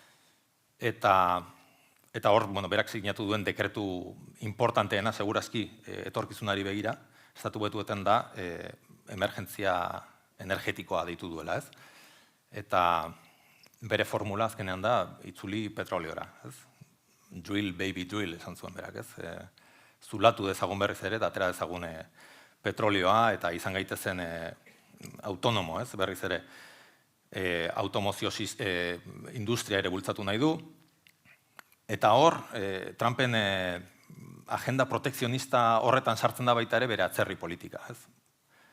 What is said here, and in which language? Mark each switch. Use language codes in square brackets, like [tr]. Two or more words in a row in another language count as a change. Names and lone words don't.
[eu] Eta hor, berak sinatu duen dekretu importanteena, segurazki etorkizunari begira, Estatu Batuetan da emergentzia energetikoa deitu duela, ez? Eta bere formula azkenean da itzuli petroleora, ez? [en] Drill, baby, drill, [eu] esan zuen berak, ez? Zulatu dezagun berriz ere, eta atera dezagun petrolioa, eta izan gaitezen autonomo, ez? Berriz ere, automozio industria ere bultzatu nahi du, eta hor, Trumpen agenda protekzionista horretan sartzen da baita ere bere atzerri politika.